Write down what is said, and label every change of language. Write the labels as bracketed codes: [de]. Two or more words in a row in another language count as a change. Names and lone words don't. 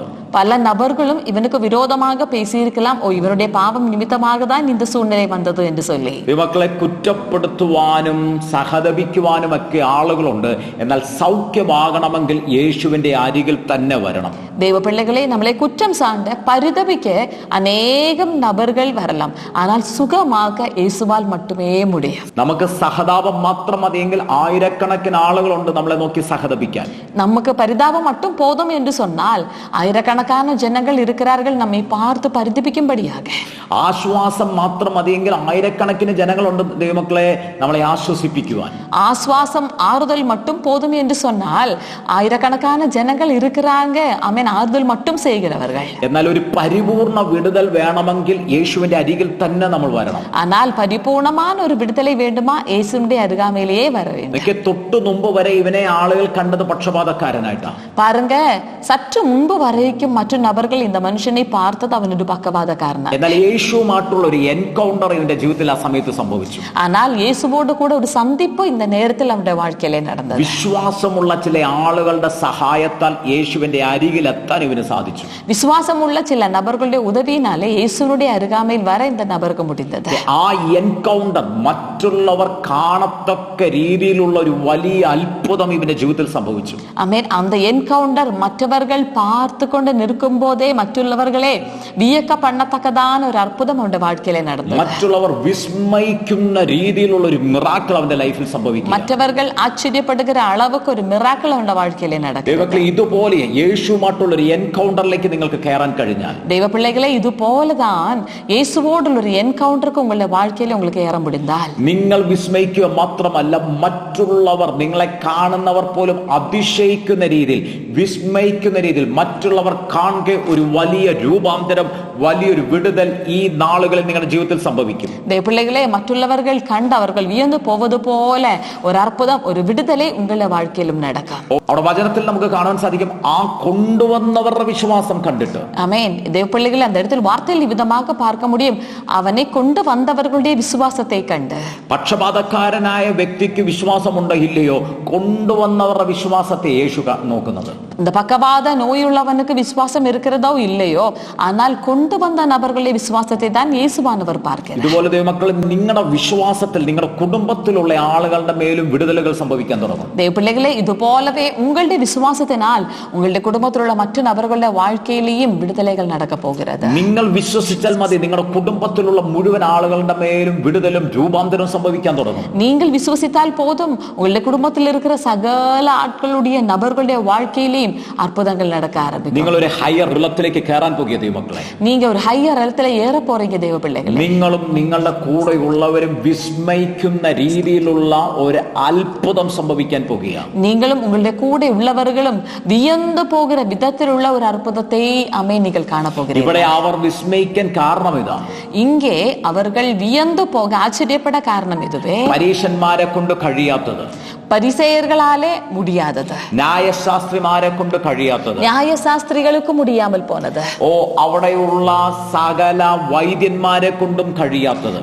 [ta] பல நபர்களும் இவனுக்கு விரோதமாக பேசியிருக்கலாம், இவனுடைய பாவம் நிமித்தமாக தான் இந்த சூழ்நிலை வந்தது என்று சொல்லி. [ml] മക്കളെ, കുറ്റപ്പെടുത്തുവാനും സഹതപിക്കുവാനും ഒക്കെ ആളുകളുണ്ട്. എന്നാൽ സൗഖ്യമാകണമെങ്കിൽ യേശുവിന്റെ അരികിൽ തന്നെ വരണം. [ta] தேவ பிள்ளைகளே, நம்மளை குற்றம் சார்ந்த பரிதபிக்க அநேகம் நபர்கள் வரலாம், ஆனால் சுகமாக இயேசுவால் மட்டுமே முடியும். [ml] നമുക്ക് സഹതാപം മാത്രം മതിയെങ്കിൽ ആയിരക്കണക്കിന് ആളുകളുണ്ട് നമ്മളെ നോക്കി സഹതപിക്കാൻ. [ta] நமக்கு பரிதாபம் மட்டும் போதும் என்று சொன்னால் ஆயிரக்கணக்கான ஜனங்கள் இருக்கிறார்கள் நம்மை பார்த்து பரிதபிக்கும்படியாக. [ml] ആശ്വാസം മാത്രം മതിയെങ്കിൽ ആയിരക്കണക്കിന് ജനങ്ങളുണ്ട് ദൈവമക്കളെ നമ്മളെ ആശ്വസിപ്പിക്കുവാൻ. [ta] ஆஸ்வாசம் ஆறுதல் மட்டும் போதும் என்று சொன்னால் ஆயிரக்கணக்கான ஜனங்கள் இருக்கிறாங்க ஆமென், ஆறுதல் மட்டும் செய்கிறவர்கள். [ml] എന്നാൽ ഒരു പരിപൂർണ വിടുതൽ വേണമെങ്കിൽ യേശുവിന്റെ അരികിൽ തന്നെ നമ്മൾ വരണം. [ta] ஆனால் பரிபூர்ணமான ஒரு விடுதலை வேண்டுமா இயேசுவினுடைய அருகாமையிலேயே வர வேண்டும். [ml] എനിക്ക് തൊട്ടു മുമ്പ് വരെ ഇവനെ ആളുകൾ കണ്ടത് പക്ഷപാതക്കാരനായിട്ടാണ്. [ta] பாருங்க, சற்று முன்பு வரைக்கும் மற்ற நபர்கள் இந்த மனுஷனை பார்த்தது அவனொரு பக்கவாதக்காரனாக. [ml] എന്നാൽ യേശുവുമായിട്ടുള്ള ഒരു എൻകൗണ്ടർ ഇവന്റെ ജീവിതത്തിൽ ആ സമയത്ത് സംഭവിച്ചു. [ta] ஆனால் இயேசுவோடு கூட ஒரு சந்திப்பு இந்த நேரத்தில் அவனுடைய வாழ்க்கையிலே நடந்தது. [ml] വിശ്വാസമുള്ള ചില ആളുകളുടെ സഹായത്താൽ യേശുവിന്റെ അരികിൽ എത്താൻ ഇവന് സാധിച്ചു. [ta] விசுவாசமுள்ள சில நபர்களுடைய உதவியினாலே இயேசுவுடைய அருகாமையில் வர இந்த நபருக்கு முடிந்தது. [ml] ആ എൻകൗണ്ടർ മറ്റുള്ളവർ കാണത്തക്ക രീതിയിലുള്ള ഒരു വലിയ അത്ഭുതം ഇവന്റെ ജീവിതത്തിൽ സംഭവിച്ചു. [ta] ஆமென். அந்த என்கவுண்டர் மற்றவர்கள் பார்த்து கொண்டு நிற்கும் போதே மറ്റുള്ളவர்களே வியக்க பண்ணத்தக்கதான ஒரு அற்புதம் அவனுடைய வாழ்க்கையிலே நடந்தது. [ml] മറ്റുള്ളവർ വിസ്മയിക്കുന്ന രീതിയിലുള്ള ഒരു മിറാക്കിൾ അവന്റെ ലൈഫിൽ സംഭവിക്കും. [ta] மற்றவர்கள் ஆச்சரியப்படுகிற அளவுக்கு ஒரு மிராக்கிள் அவனுடைய வாழ்க்கையிலே நடக்கும். [ml] ദൈവമക്കളെ, ഇതുപോലെ യേശുവുമായിട്ടുള്ള ഒരു എൻകൗണ്ടറിലേക്ക് നിങ്ങൾക്ക് കയറാൻ കഴിഞ്ഞാൽ, [ta] தெய்வ பிள்ளைகளே, இது போலதான் இயேசுவோடு ஒரு என்கவுண்டருக்கு உங்களுடைய வாழ்க்கையில உங்களுக்கு ஏற முடிந்தால் [ml] നിങ്ങൾ വിസ്മയിക്കുക മാത്രമല്ല, മറ്റുള്ളവർ നിങ്ങളെ കാണുന്നവർ പോലും അതിശയിക്കുന്ന രീതിയിൽ, വിസ്മയിക്കുന്ന രീതിയിൽ മറ്റുള്ളവർ കാണുക ഒരു വലിയ രൂപാന്തരം, വലിയൊരു വിടുതൽ ഈ നാളുകളിൽ നിങ്ങളുടെ ജീവിതത്തിൽ സംഭവിക്കും. [ta] தெய்வ பிள்ளைகளே, மற்றவர்கள் கண்டு அவர்கள் வியந்து போவது போல ஒரு அற்புதம், ஒரு விடுதலை உங்களுடைய வாழ்க்கையிலும் நடக்கும். [ml] അവിടെ വചനത്തിൽ നമുക്ക് കാണാൻ സാധിക്കും, ആ കൊണ്ടുവന്നവരുടെ വിശ്വാസം കണ്ടിട്ട്. [ta] ஆமென். தெய்வ பிள்ளைகளே, அந்த இடத்தில் வார்த்தையில் விதமாக பார்க்க முடியும், அவனை கொண்டு வந்தவர்களுடைய விசுவாசத்தை கண்டு. [ml] പക്ഷപാതക്കാരനായ വ്യക്തിക്ക് വിശ്വാസമുണ്ടോ ഇല്ലയോ, കൊണ്ടുവന്നവരുടെ വിശ്വാസത്തെ യേശു നോക്കുന്നത്. [ta] இந்த பக்கவாத நோயுள்ளவனுக்கு விசுவாசம் இருக்கிறதோ இல்லையோ, ஆனால் கொண்டு வந்த நபர்களுடைய விசுவாசத்தை தான் இயேசுவானவர் பார்க்கிறார். [ml] ഇതുപോലെ ദൈവമക്കൾ, നിങ്ങളുടെ വിശ്വാസത്തിൽ നിങ്ങളുടെ കുടുംബത്തിലുള്ള ആളുകളുടെ മേലും വിടുതലുകൾ സംഭവിക്കാൻ തുടങ്ങും. [ta] தெய்வ பிள்ளைகளே, இது போலவே உங்களுடைய விசுவாசத்தினால் உங்களுடைய குடும்பத்தில் உள்ள மற்ற நபர்களுடைய வாழ்க்கையிலேயும் விடுதலைகள் நடக்க போகிறது. [ml] നിങ്ങൾ വിശ്വസിച്ചാൽ മതി, നിങ്ങളുടെ കുടുംബത്തിലുള്ള മുഴുവൻ ആളുകളുടെ മേലും വിടുതലും രൂപാന്തരവും സംഭവിക്കാൻ തുടങ്ങും. [ta] நீங்கள் விசுவசித்தால் போதும், உங்களுடைய குடும்பத்தில் இருக்கிற சகல ஆட்களுடைய நபர்களுடைய வாழ்க்கையிலேயும் அற்புதங்கள் நடக்க ஆரம்பிக்கும். [ml] നിങ്ങൾ ഒരു [en] higher realmilekk [ml] കയറാൻ പോകുക ദൈവമക്കളെ. [ta] நீங்க ஒரு ஹையர் இடத்துல ஏற போறீங்க தெய்வ பிள்ளைகளே. [ml] നിങ്ങളും നിങ്ങളുടെ കൂടെ ഉള്ളവരും വിസ്മയിക്കുന്ന രീതിയിലുള്ള ഒരു അത്ഭുതം സംഭവിക്കാൻ പോകുകയാണ്. [ta] நீங்களும் உங்களுடைய கூட உள்ளவர்களும் வியந்து போகிற விதத்தில் உள்ள ஒரு அற்புதத்தை நீங்கள் காண போகிறீர்கள். [ml] ഇവിടെ അവർ വിസ്മയിക്കാൻ കാരണം ഇതാണ്. [ta] இங்கே அவர்கள் வியந்து போக ஆச்சரியப்பட காரணம் இதுவே. [ml] പരീശന്മാരെ കൊണ്ട് കഴിയാത്തത്, [ta] பரிசேயர்களாலே முடியாதது, [ml] ന്യായശാസ്ത്രിമാരെ കൊണ്ട് കഴിയാത്തത്, [ta] நியாயசாஸ்திரிகளுக்கு முடியாமல் போனது, [ml] അവിടെയുള്ള സകല വൈദ്യന്മാരെ കൊണ്ടും കഴിയാത്തത്,